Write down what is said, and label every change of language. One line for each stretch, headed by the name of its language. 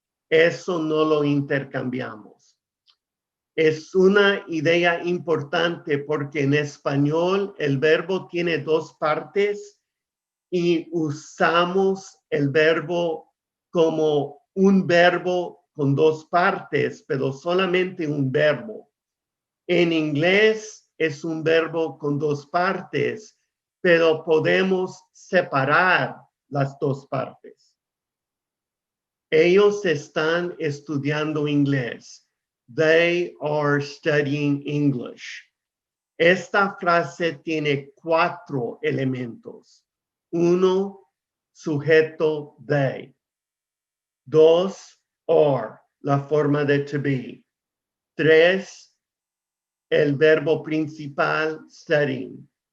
Spanish: Eso no lo intercambiamos. Es una idea importante porque en español el verbo tiene dos partes y usamos el verbo como un verbo con dos partes, pero solamente un verbo. En inglés es un verbo con dos partes, pero podemos separar las dos partes. Ellos están estudiando inglés.
English: They are studying English.
Spanish: Esta frase tiene 4 elementos. 1, sujeto they. 2, are, la forma de to be. 3, el verbo principal, studying.